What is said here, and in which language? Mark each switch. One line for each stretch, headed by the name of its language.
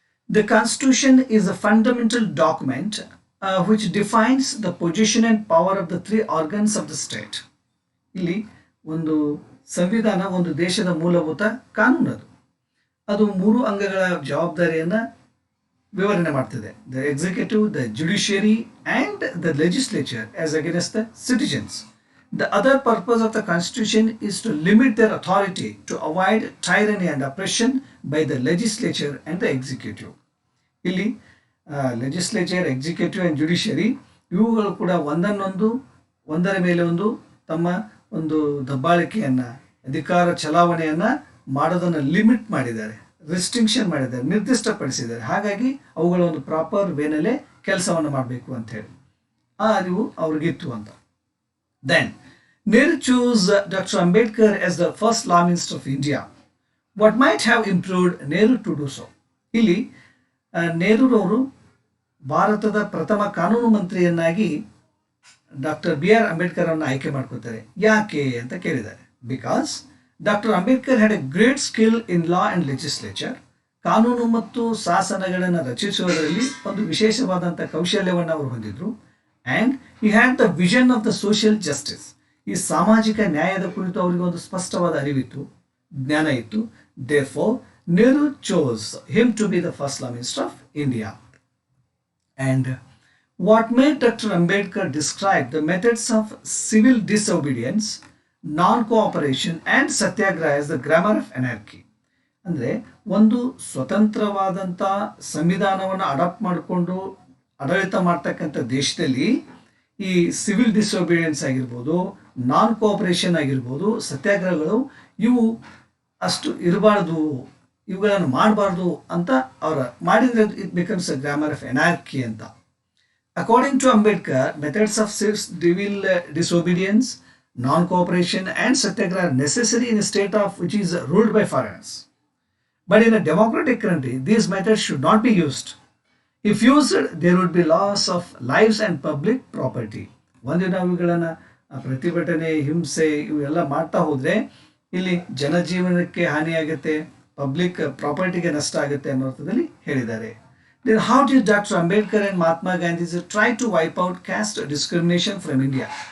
English: The Constitution is a fundamental document which defines the position and power of the three organs of the state.
Kannada: ಇಲ್ಲಿ ಒಂದು ಸಂವಿಧಾನ ಒಂದು ದೇಶದ ಮೂಲಭೂತ ಕಾನೂನು. ಅದು ಮೂರು ಅಂಗಗಳ ಜವಾಬ್ದಾರಿಯನ್ನು ವಿವರಣೆ ಮಾಡ್ತಿದೆ.
English: The executive, the judiciary and the legislature as against the citizens. The other purpose of the Constitution is to limit their authority to avoid tyranny and oppression by the legislature and the executive.
Kannada: ಇಲ್ಲಿ legislature, executive and judiciary ಇವುಗಳು ಕೂಡ ಒಂದರ ಮೇಲೆ ಒಂದು ತಮ್ಮ ಒಂದು ದಬ್ಬಾಳಿಕೆಯನ್ನು, ಅಧಿಕಾರ ಚಲಾವಣೆಯನ್ನು ಮಾಡೋದನ್ನು ಲಿಮಿಟ್ ಮಾಡಿದ್ದಾರೆ, ರಿಸ್ಟ್ರಿಕ್ಷನ್ ಮಾಡಿದ್ದಾರೆ, ನಿರ್ದಿಷ್ಟಪಡಿಸಿದ್ದಾರೆ. ಹಾಗಾಗಿ ಅವುಗಳ ಒಂದು ಪ್ರಾಪರ್ ವೇನಲ್ಲೇ ಕೆಲಸವನ್ನು ಮಾಡಬೇಕು ಅಂತ ಹೇಳಿ ಆ ಅರಿವು ಅವ್ರಿಗಿತ್ತು ಅಂತ.
English: Then, Nehru chose Dr. Ambedkar as the first Law Minister of India. What might have improved Nehru to do so?
Kannada: ಇಲ್ಲಿ ನೆಹರೂರವರು ಭಾರತದ ಪ್ರಥಮ ಕಾನೂನು ಮಂತ್ರಿಯನ್ನಾಗಿ ಡಾಕ್ಟರ್ B.R. ಅಂಬೇಡ್ಕರ್ ಅವರನ್ನು ಆಯ್ಕೆ ಮಾಡ್ಕೋತಾರೆ. ಯಾಕೆ ಅಂತ ಕೇಳಿದ್ದಾರೆ.
English: Because doctor Ambedkar had a great skill in law and legislature.
Kannada: ಕಾನೂನು ಮತ್ತು ಶಾಸನಗಳನ್ನು ರಚಿಸುವುದರಲ್ಲಿ ಒಂದು ವಿಶೇಷವಾದಂಥ ಕೌಶಲ್ಯವನ್ನು ಅವರು ಹೊಂದಿದ್ರು.
English: And he had the vision of the social justice.
Kannada: ಈ ಸಾಮಾಜಿಕ ನ್ಯಾಯದ ಕುರಿತು ಅವರಿಗೆ ಒಂದು ಸ್ಪಷ್ಟವಾದ ಅರಿವಿತ್ತು, ಜ್ಞಾನ ಇತ್ತು.
English: Therefore, Nehru chose him to be the first Law Minister of India. And what made Dr. Ambedkar describe the methods of civil disobedience, non-cooperation and satyagraha as the grammar of anarchy?
Kannada: ಅಂದರೆ ಒಂದು ಸ್ವತಂತ್ರವಾದಂಥ ಸಂವಿಧಾನವನ್ನು adapt ಮಾಡಿಕೊಂಡು ಆಡಳಿತ ಮಾಡ್ತಕ್ಕಂಥ ದೇಶದಲ್ಲಿ ಈ civil disobedience ಆಗಿರ್ಬೋದು, ನಾನ್ cooperation ಆಗಿರ್ಬೋದು, ಸತ್ಯಾಗ್ರಹಗಳು ಇವು ಅಷ್ಟು ಇರಬಾರ್ದು, ಇವುಗಳನ್ನು ಮಾಡಬಾರ್ದು ಅಂತ ಅವರು ಮಾಡಿದರೆ
English: it becomes a grammar of anarchy
Kannada: ಅಂತ.
English: According to Ambedkar, methods of civil disobedience, non cooperation and satyagraha are necessary in a state of which is ruled by foreigners. But in a democratic country these methods should not be used. If used, there would be loss of lives and public property.
Kannada: ಒಂದಿನ ಇವುಗಳನ್ನು ಪ್ರತಿಭಟನೆ, ಹಿಂಸೆ ಇವೆಲ್ಲ ಮಾಡ್ತಾ ಹೋದರೆ ಇಲ್ಲಿ ಜನಜೀವನಕ್ಕೆ ಹಾನಿಯಾಗುತ್ತೆ, public ಪ್ರಾಪರ್ಟಿಗೆ ನಷ್ಟ ಆಗುತ್ತೆ ಅನ್ನೋ ಅರ್ಥದಲ್ಲಿ ಹೇಳಿದ್ದಾರೆ.
English: Then how did Dr. Ambedkar and Mahatma Gandhi try to wipe out caste discrimination from India?